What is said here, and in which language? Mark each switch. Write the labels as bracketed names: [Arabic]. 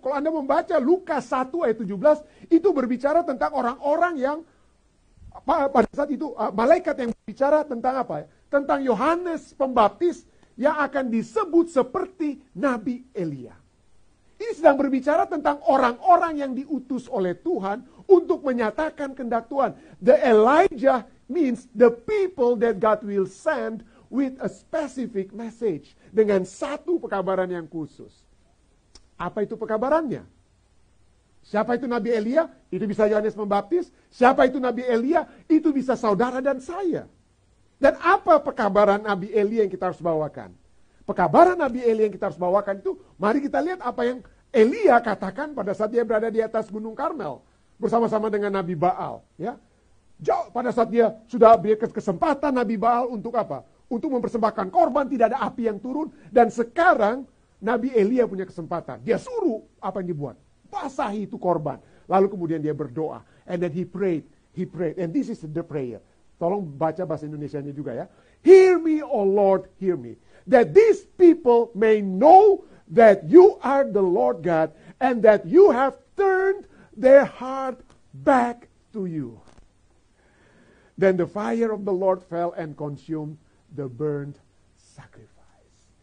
[Indonesian] Kalau Anda membaca Lukas 1 ayat 17, itu berbicara tentang orang-orang yang pada saat itu malaikat yang berbicara tentang apa ya? Tentang Yohanes Pembaptis yang akan disebut seperti Nabi Elia. Ini sedang berbicara tentang orang-orang yang diutus oleh Tuhan untuk menyatakan kehendak Tuhan. [English] The Elijah means the people that God will send with a specific message. [Indonesian] Dengan satu pekabaran yang khusus. Apa itu pekabarannya? Siapa itu Nabi Elia? Itu bisa Yohanes Pembaptis. Siapa itu Nabi Elia? Itu bisa saudara dan saya. Dan apa pekabaran Nabi Elia yang kita harus bawakan? Pekabaran Nabi Elia yang kita harus bawakan itu, mari kita lihat apa yang Elia katakan pada saat dia berada di atas Gunung Karmel. Bersama-sama dengan Nabi Baal. Ya. Pada saat dia sudah berikan kesempatan Nabi Baal untuk apa? Untuk mempersembahkan korban, tidak ada api yang turun. Dan sekarang Nabi Elia punya kesempatan. Dia suruh apa yang dibuat? Basahi itu korban. Lalu kemudian dia berdoa. [English] And then he prayed. And this is the prayer. [Indonesian] Tolong baca bahasa Indonesianya juga ya. [English] Hear me, O Lord, hear me. That these people may know that you are the Lord God and that you have turned their heart back to you. Then the fire of the Lord fell and consumed the burnt sacrifice.